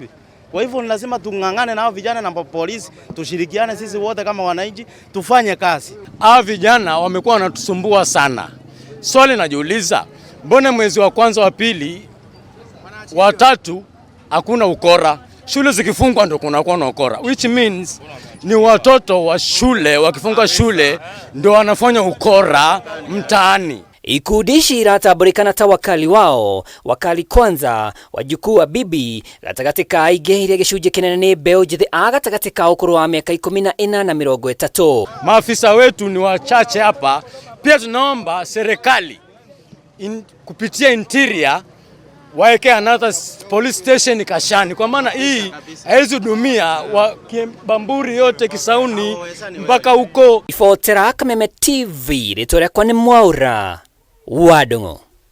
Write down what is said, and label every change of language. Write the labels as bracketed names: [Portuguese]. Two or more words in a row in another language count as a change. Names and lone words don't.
[Swahili] Kwa hivyo ni lazima tungangane nao vijana na polisi, tushirikiane sisi wote kama wananchi, tufanye kazi. Hao vijana wamekuwa wanatusumbua sana. Swali najiuliza, mbona mwezi wa kwanza, wa pili, wa tatu hakuna ukora? Shule zikifungwa ndo kunakuwa na ukora, [English] which means [Swahili] ni watoto wa shule wakifunga shule ndo wanafanya ukora mtaani. [Kikuyu] Ikundi ici iratambũrĩkana ta wakali wao, wakali kwanza, wajukuu wa bibi, gatagatĩ ka aingĩ iria gĩcunjĩ kĩnene nĩ mbeũ njĩthĩ a gatagatĩ ka ũkũrũ wa mĩaka 14 na 30. [Swahili] Maafisa wetu ni wachache hapa. Pia tunaomba serikali kupitia interior waeke [English] another police station [Swahili] Kashani, kwa maana hii haizudumia Bamburi yote Kisauni mpaka huko. [Kikuyu] Ifotera Kameme TV, rĩtwa rĩakwa nĩ Mwaura wa Ndung'u.